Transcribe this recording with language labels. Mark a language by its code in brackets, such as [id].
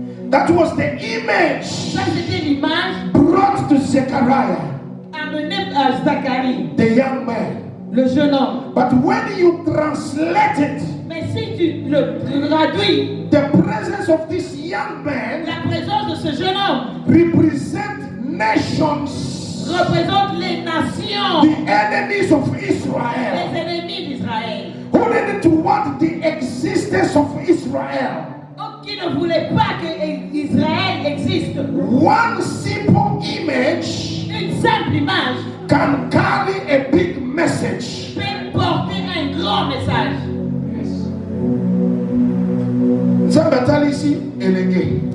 [en] That was the image [fr] ça c'était l'image [en] brought to Zechariah, [fr] amenée à Zacharie, [en] the young man. [fr] le jeune homme. [en] But when you translate it, [fr] Mais si tu le traduis, [en] the presence of this young man [fr] la présence de ce jeune homme [en] represent nations, [fr] représente les nations, [en] the enemies of Israel, [fr] les ennemis d'Israël, [en] who didn't want the existence of Israel. [fr] qui ne voulaient pas que Israël existe. [en] One simple image [fr] Une simple image [en] can carry a big message. [fr] peut porter un grand message. [ln] Nzambe atali ici elenge